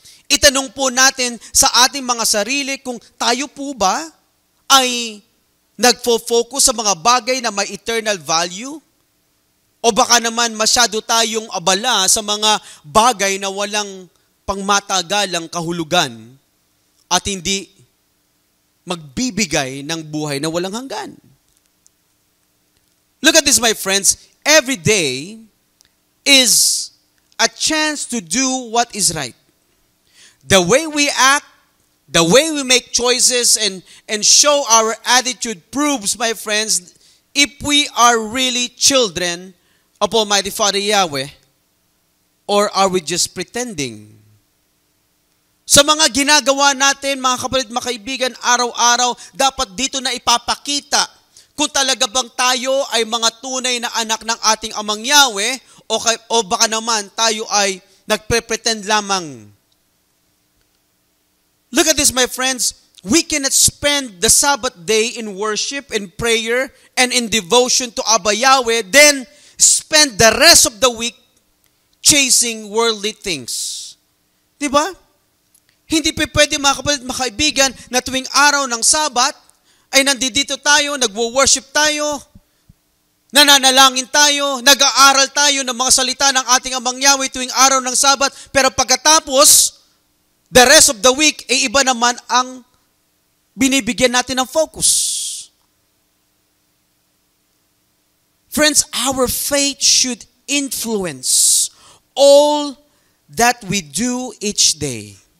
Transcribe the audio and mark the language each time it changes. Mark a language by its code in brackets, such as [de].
[tl] Itanong po natin sa ating mga sarili kung tayo po ba ay nagfo-focus sa mga bagay na may eternal value? O baka naman masyado tayong abala sa mga bagay na walang pangmatagalang kahulugan at hindi magbibigay ng buhay na walang hanggan. [en] Look at this, my friends. Every day is a chance to do what is right. The way we act, the way we make choices and show our attitude proves, my friends, if we are really children of Almighty Father Yahweh, or are we just pretending? [tl] Sa mga ginagawa natin, mga kapatid, mga kaibigan, araw-araw, dapat dito na ipapakita kung talaga bang tayo ay mga tunay na anak ng ating Amang Yahweh o baka naman tayo ay nagpe-pretend lamang. [en] Look at this, my friends. We cannot spend the Sabbath day in worship, in prayer, and in devotion to Abba Yahweh, then spend the rest of the week chasing worldly things. [tl] Diba? Hindi pa pwede mga kapatid, mga kaibigan, na tuwing araw ng Sabat, ay nandito tayo, nagwo-worship tayo, nananalangin tayo, nag-aaral tayo ng mga salita ng ating Amang Yahweh tuwing araw ng Sabat, pero pagkatapos, [en] the rest of the week, [tl] ay iba naman ang binibigyan natin ng focus. [en] Friends, our faith should influence all that we do each day.